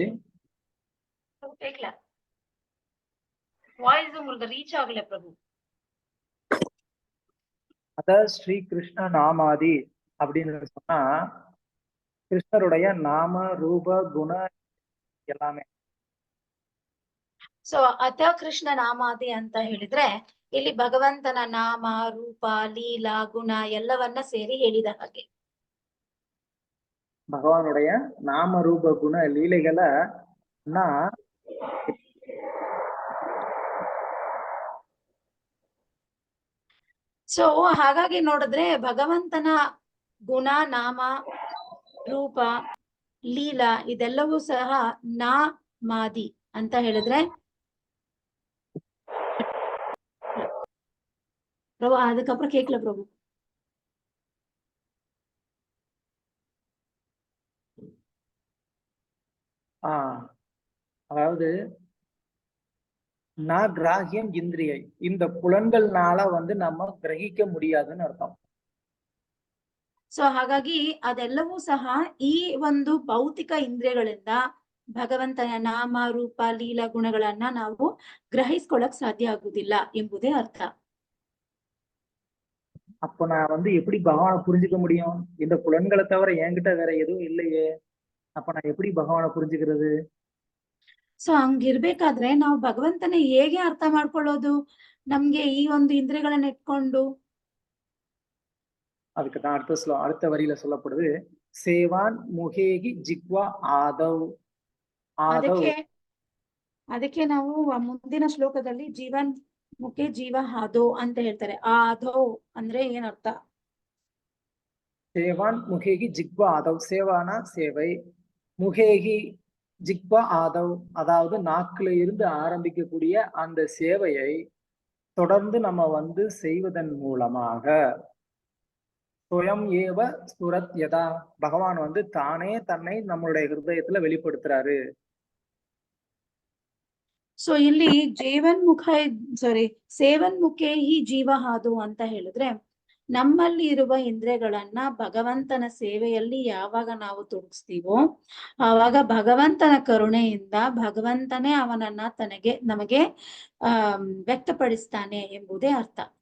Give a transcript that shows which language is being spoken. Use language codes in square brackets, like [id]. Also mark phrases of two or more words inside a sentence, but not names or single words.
[ta] கேட்கல, வாய்ஸ் உங்களுக்கு ரீச் ஆகல பிரபு. [sa] अथ श्री कृष्ण नामादि [ta] அப்படின்னு சொன்னா கிருஷ்ணருடைய நாம, ரூப, குண எல்லாமே. [kn] ಸೊ [sa] ಅಥ ಕೃಷ್ಣ ನಾಮಾದಿ [kn] ಅಂತ ಹೇಳಿದ್ರೆ ಇಲ್ಲಿ ಭಗವಂತನ ನಾಮ, ರೂಪ, ಲೀಲಾ, ಗುಣ ಎಲ್ಲವನ್ನ ಸೇರಿ ಹೇಳಿದ ಹಾಗೆ. [ta] பகவானுடைய நாம, ரூப, குண லீலைகளை [kn] ಸೊ ಹಾಗಾಗಿ ನೋಡಿದ್ರೆ ಭಗವಂತನ ಗುಣ, ನಾಮ, ರೂಪ, ಲೀಲಾ ಇದೆಲ್ಲವೂ ಸಹ ನಾಮಾದಿ ಅಂತ ಹೇಳಿದ್ರೆ ಪ್ರಭು. [ta] அதுக்கப்புறம் கேட்கல பிரபு. அதாவது [sa] ग्राह्यम् इन्द्रियैः, [ta] இந்த புலன்கள்னால நம்ம கிரகிக்க முடியாதுன்னு அர்த்தம். [kn] ಸೊ ಹಾಗಾಗಿ ಅದೆಲ್ಲವೂ ಸಹ ಈ ಒಂದು ಭೌತಿಕ ಇಂದ್ರಿಯಗಳಿಂದ ಭಗವಂತನ ನಾಮ ರೂಪ ಲೀಲಾ ಗುಣಗಳನ್ನ ನಾವು ಗ್ರಹಿಸ್ಕೊಳಕ್ ಸಾಧ್ಯ ಆಗುದಿಲ್ಲ ಎಂಬುದೇ ಅರ್ಥ. [ta] அப்போ நான் வந்து எப்படி பகவானை புரிஞ்சுக்க முடியும்? இந்த புலன்களை தவிர என்கிட்ட வேற எதுவும் இல்லையே. அப்ப நான் எப்படி பகவானை புரிஞ்சுக்கிறது? [kn] ಸೊ ಹಂಗಿರ್ಬೇಕಾದ್ರೆ ನಾವು ಭಗವಂತನ ಹೇಗೆ ಅರ್ಥ ಮಾಡ್ಕೊಳ್ಳೋದು ನಮ್ಗೆ ಈ ಒಂದು ಇಂದ್ರಿಯಗಳನ್ನ ಇಟ್ಕೊಂಡು? [ta] அதுக்கு தான் அடுத்த வரியில சொல்லப்படுது, [sa] सेवोन्मुखे हि जिह्वादौ आदौ. [kn] ಅದಕ್ಕೆ ನಾವು ಮುಂದಿನ ಶ್ಲೋಕದಲ್ಲಿ [sa] ಜೀವನ್ ಮುಖೆ ಜೀವ ಹಾದೋ [kn] ಅಂತ ಹೇಳ್ತಾರೆ. ಆದೋ ಅಂದ್ರೆ ಏನರ್ಥ? [sa] सेवोन्मुखे हि जिह्वादौ. [ta] சேவானா சேவை, [sa] मुखे हि जिह्वादौ [ta] அதாவது நாக்குல இருந்து ஆரம்பிக்கக்கூடிய அந்த சேவையை தொடர்ந்து நம்ம வந்து செய்வதன் மூலமாக [sa] स्वयम् एव स्फुरत् यदा, [ta] பகவான் வந்து தானே தன்னை நம்மளுடைய ஹிருதயத்துல வெளிப்படுத்துறாரு. [kn] ಸೊ ಇಲ್ಲಿ [sa] ಸೇವನ್ ಮುಖೇ ಹಿ ಜೀವ ಹಾದು [kn] ಅಂತ ಹೇಳಿದ್ರೆ, ನಮ್ಮಲ್ಲಿ ಇರುವ ಇಂದ್ರಿಯಗಳನ್ನ ಭಗವಂತನ ಸೇವೆಯಲ್ಲಿ ಯಾವಾಗ ನಾವು ತೊಡಗಿಸ್ತೀವೋ ಆವಾಗ ಭಗವಂತನ ಕರುಣೆಯಿಂದ ಭಗವಂತನೇ ಅವನನ್ನ ನಮಗೆ ವ್ಯಕ್ತಪಡಿಸ್ತಾನೆ ಎಂಬುದೇ ಅರ್ಥ.